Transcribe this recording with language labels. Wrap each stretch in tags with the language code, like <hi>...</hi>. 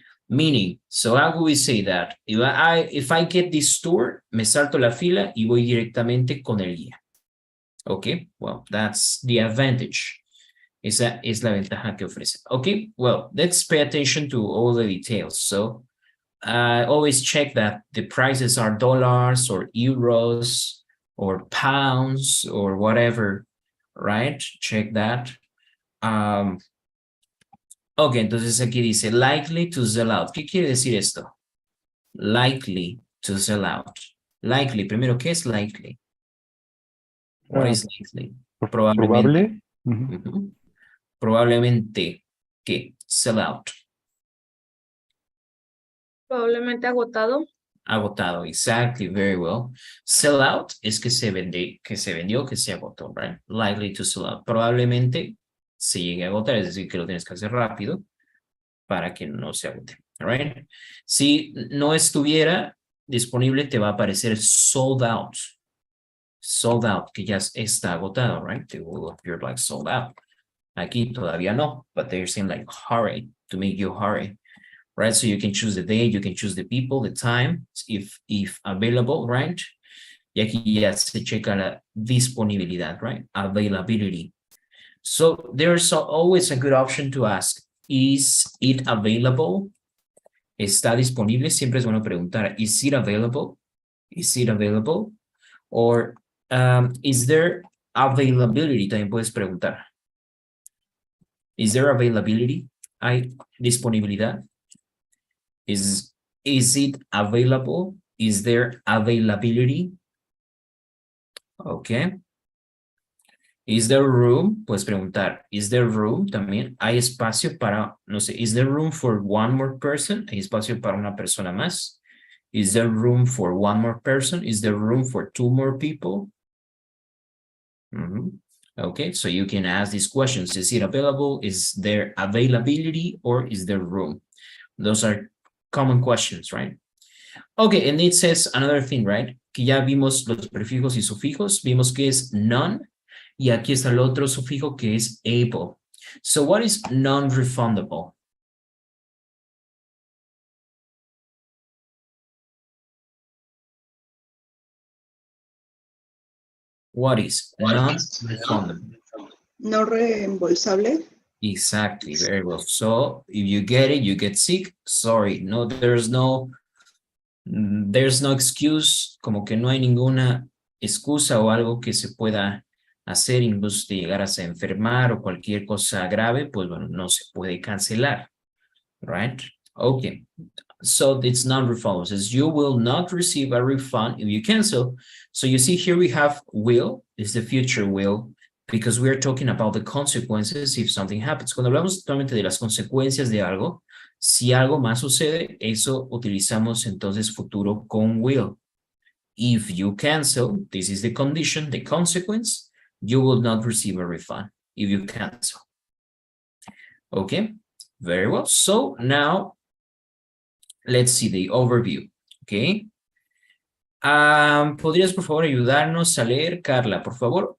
<en>Meaning, so how would we say that? If I get this tour,</en> <es>me salto la fila y voy directamente con el guía.</es> <en>Okay, well, that's the advantage.</en> <es>Esa es la ventaja que ofrece.</es> <en>Okay, well, let's pay attention to all the details. So, always check that the prices are dollars or euros or pounds or whatever, right? Check that.</en> <es>Ok, entonces aquí dice</es> <en>likely to sell out.</en> <es>¿Qué quiere decir esto?</es> <en>Likely to sell out.</en> <es>Likely, primero, ¿qué es likely?</es> <en>What is likely? Probablemente.</en> <es>Probable. Ujú. Ujú. Probablemente, ¿qué? Sell out. Probablemente agotado.</es> <en>Agotado, exactly, very well.</en> <es>Sell out es que se vendió, que se agotó, right? Likely to sell out. Probablemente se llegue a agotar, es decir, que lo tienes que hacer rápido para que no se agote, right? Si no estuviera disponible, te va a aparecer sold out. Sold out, que ya está agotado, right?</es> <en>It will appear like sold out.</en> <es>Aquí todavía no,</es> <en>but they're saying like hurry, to make you hurry. Right, so you can choose the day, you can choose the people, the time, if available, right?</en> <es>Y aquí ya se checa la disponibilidad, right? Availability.</es> <en>So there's always a good option to ask, is it available?</en> <es>¿Está disponible? Siempre es bueno preguntar,</es> <en>is it available? Is it available? Or is there availability?</en> <es>También puedes preguntar.</es> <en>Is there availability?</en> <es>¿Hay disponibilidad?</es> <en>Is it available? Is there availability? Okay. Is there room?</en> <es>Puedes preguntar,</es> <en>is there room también?</en> <es>¿Hay espacio para, no sé,</es> <en>is there room for one more person?</en> <es>¿Hay espacio para una persona más?</es> <en>Is there room for one more person? Is there room for two more people? Okay, so you can ask these questions. Is it available? Is there availability or is there room? Those are common questions, right? Okay, and it says another thing, right?</en> <es>Que ya vimos los prefijos y sufijos, vimos que es none, y aquí está el otro sufijo que es able.</es> <en>So what is non-refundable? What is non-refundable?</en> <es>No reembolsable.</es> <en>Exactly, very well. So if you get it, you get sick, sorry, no, there's no excuse,</en> <es>como que no hay ninguna excusa o algo que se pueda hacer, incluso si llegaras a enfermar o cualquier cosa grave, pues bueno, no se puede cancelar, right?</es> <en>Okay, so it's non-refundable. It says you will not receive a refund if you cancel. So you see here we have will, is the future will, because we are talking about the consequences if something happens.</en> <es>Cuando hablamos totalmente de las consecuencias de algo, si algo más sucede, eso utilizamos entonces futuro con will.</es> <en>If you cancel, this is the condition, the consequence, you will not receive a refund if you cancel. Okay, very well. So now, let's see the overview, okay?</en> <es>¿Podrías, por favor, ayudarnos a leer, Carla, por favor?</es>